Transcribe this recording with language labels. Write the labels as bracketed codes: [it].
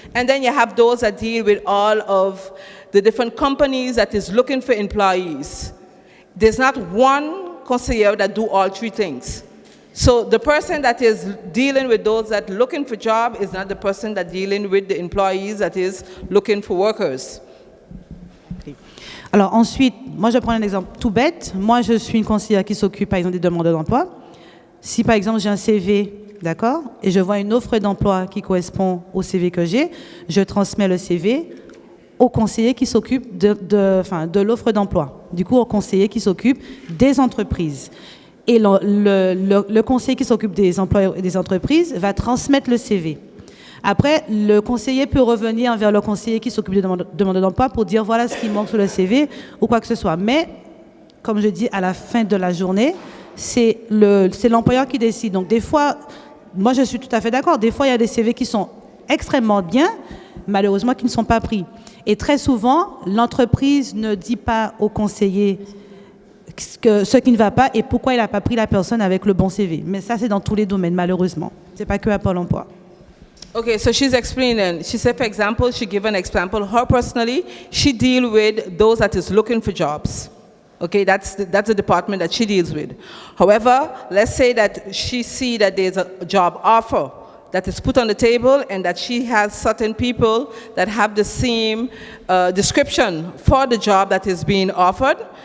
[en] And then you have those that deal with all of the different companies that is looking for employees. There's not one conseiller that do all three things. So the person that is dealing with those that looking for job is not the person that dealing with the employees that is looking for workers. [fr] Alors ensuite, moi je prends un exemple tout bête. Moi je suis une conseillère qui s'occupe par exemple des demandeurs d'emploi. Si par exemple j'ai un CV, d'accord, et je vois une offre d'emploi qui correspond au CV que j'ai, je transmets le CV au conseiller qui s'occupe de l'offre d'emploi. Du coup au conseiller qui s'occupe des entreprises. Et le conseiller qui s'occupe des employeurs et des entreprises va transmettre le CV. Après, le conseiller peut revenir vers le conseiller qui s'occupe des demandeurs d'emploi pour dire voilà ce qui manque sur le CV ou quoi que ce soit. Mais, comme je dis, à la fin de la journée, c'est l'employeur qui décide. Donc des fois, moi je suis tout à fait d'accord, des fois il y a des CV qui sont extrêmement bien, malheureusement qui ne sont pas pris. Et très souvent, l'entreprise ne dit pas au conseiller ce qui ne va pas et pourquoi il n'a pas pris la personne avec le bon CV. Mais ça, c'est dans tous les domaines, malheureusement. Ce n'est pas que à Pôle emploi. [en] Okay, so she's explaining. She said, for example, she gave an example. Her personally, she deal with those that is looking for jobs. Okay, that's the department that she deals with. However, let's say that she see that there's a job offer that is put on the table and that she has certain people that have the same description for the job that is being offered.